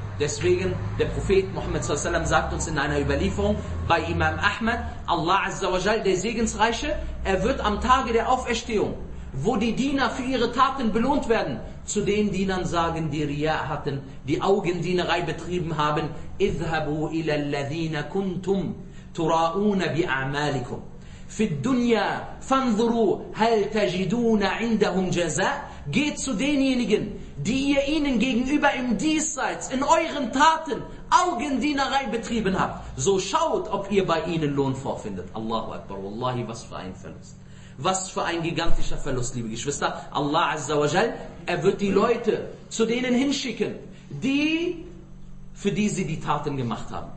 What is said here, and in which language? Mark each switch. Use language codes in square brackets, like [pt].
[de] Deswegen, der Prophet Muhammad s.a.w. sagt uns in einer Überlieferung bei Imam Ahmad, Allah azza wa jal, der Segensreiche, er wird am Tage der Auferstehung, wo die Diener für ihre Taten belohnt werden, zu den Dienern sagen, die Riya hatten, die Augendienerei betrieben haben, [ar] اذهبوا إلى الذين كنتم تراؤون بأعمالكم في الدنيا فانظروا هل تجدون عندهم جزاء. [de] Geht zu denjenigen, die ihr ihnen gegenüber im Diesseits, in euren Taten, Augendienerei betrieben habt. So schaut, ob ihr bei ihnen Lohn vorfindet. Allahu Akbar, Wallahi, was für ein Verlust. Was für ein gigantischer Verlust, liebe Geschwister. Allah Azza wa Jal, er wird die Leute zu denen hinschicken, die, für die sie die Taten gemacht haben.